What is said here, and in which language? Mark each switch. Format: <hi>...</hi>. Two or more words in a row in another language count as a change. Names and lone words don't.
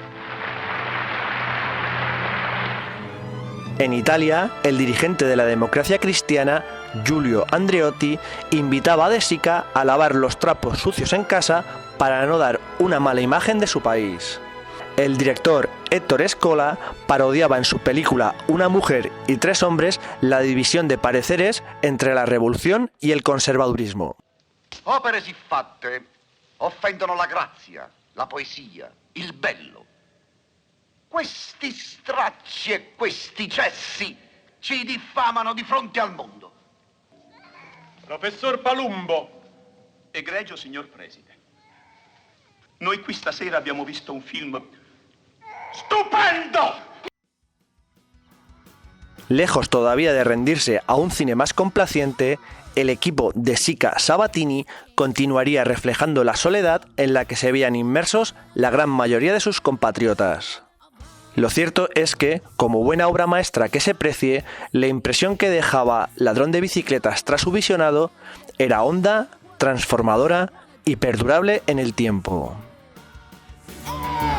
<es>En Italia, el dirigente de la Democracia Cristiana, Giulio Andreotti, invitaba a De Sica a lavar los trapos sucios en casa para no dar una mala imagen de su país. El director Ettore Scola parodiaba en su película Una mujer y tres hombres la división de pareceres entre la revolución y el conservadurismo.</es> <it>Opere siffatte offendono la grazia, la poesia, il bello. Questi stracci e questi cessi ci diffamano di fronte al mondo. Professor Palumbo. Egregio signor Preside. Noi qui stasera abbiamo visto un film stupendo!</it> <es>Lejos todavía de rendirse a un cine más complaciente, el equipo de Sica Sabatini continuaría reflejando la soledad en la que se veían inmersos la gran mayoría de sus compatriotas. Lo cierto es que, como buena obra maestra que se precie, la impresión que dejaba Ladrón de bicicletas tras su visionado era honda, transformadora y perdurable en el tiempo.</es>